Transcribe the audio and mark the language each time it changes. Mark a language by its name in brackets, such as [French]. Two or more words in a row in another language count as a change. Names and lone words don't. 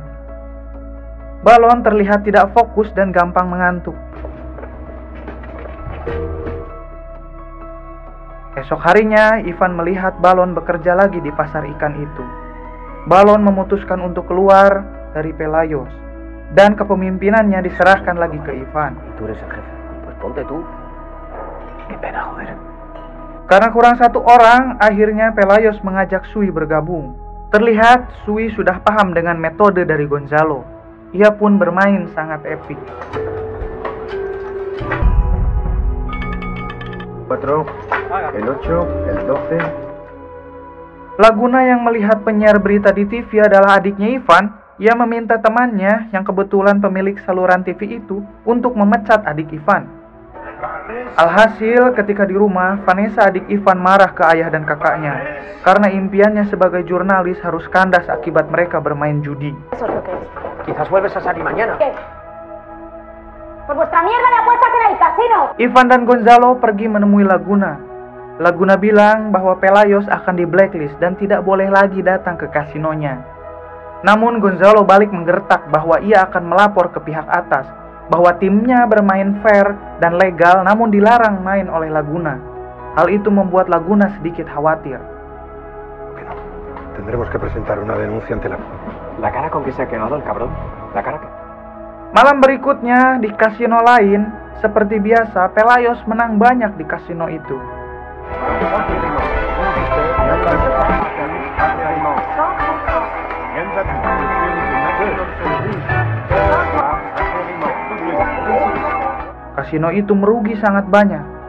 [Indonesian] Balon terlihat tidak fokus dan gampang mengantuk. Esok harinya, Ivan melihat Balon bekerja lagi di pasar ikan itu. Balon memutuskan untuk keluar dari Pelayos, dan kepemimpinannya diserahkan lagi ke Ivan. [Spanish] Tú eres el jefe. Pues ponte tú. Qué pena, joder. [Indonesian] Karena kurang satu orang, akhirnya Pelayos mengajak Sui bergabung. Terlihat Sui sudah paham dengan metode dari Gonzalo. Ia pun bermain sangat epik. [Spanish] 4, el 8, el 12. [Indonesian] Laguna yang melihat penyiar berita di TV adalah adiknya Ivan. Ia meminta temannya yang kebetulan pemilik saluran TV itu untuk memecat adik Ivan. Alhasil ketika di rumah, Vanessa adik Ivan marah ke ayah dan kakaknya karena impiannya sebagai jurnalis harus kandas akibat mereka bermain judi. [Spanish] Quizás vuelves a salir mañana. Por vuestra mierda de apuestas en el casino. [Indonesian] Ivan dan Gonzalo pergi menemui Laguna. Laguna bilang bahwa Pelayos akan di blacklist dan tidak boleh lagi datang ke kasinonya. Namun Gonzalo balik menggertak bahwa ia akan melapor ke pihak atas, bahwa timnya bermain fair dan legal namun dilarang main oleh Laguna. Hal itu membuat Laguna sedikit khawatir. [Spanish] Tendremos que presentar una denuncia ante la... La cara con que se ha quedado el cabrón. La cara que... [Indonesian] Malam berikutnya di kasino lain, seperti biasa Pelayos menang banyak di kasino itu. Kasino itu merugi sangat banyak.